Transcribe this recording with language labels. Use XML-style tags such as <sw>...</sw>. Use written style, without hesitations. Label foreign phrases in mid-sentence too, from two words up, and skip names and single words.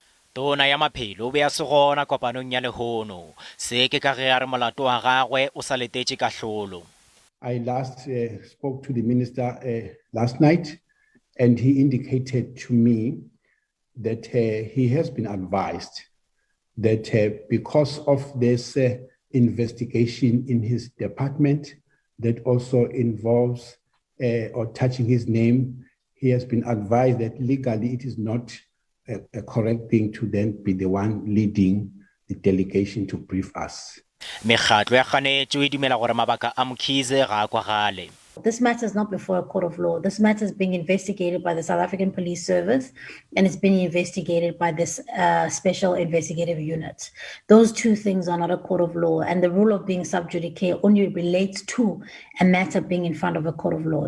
<nso>Tona ya Maphelo o be a se gona kopanong ya lehono se ke ka ge a re molato wa gagwe o sa letetše ka hlolo.</nso> <en>I last spoke to the minister last night, and he indicated to me that he has been advised that because of this investigation in his department that also involves or touching his name, he has been advised that legally it is not a correct thing to then be the one leading the delegation to brief us.</en> <nso>Mekgatlo ya kganetšo e dumela gore mabaka a Mkhize ga a kwagale.</nso> <en>This matter is not before a court of law. This matter is being investigated by the South African Police Service, and it's being investigated by this special investigative unit. Those two things are not a court of law, and the rule of being sub judice only relates to a matter being in front of a court of law.</en>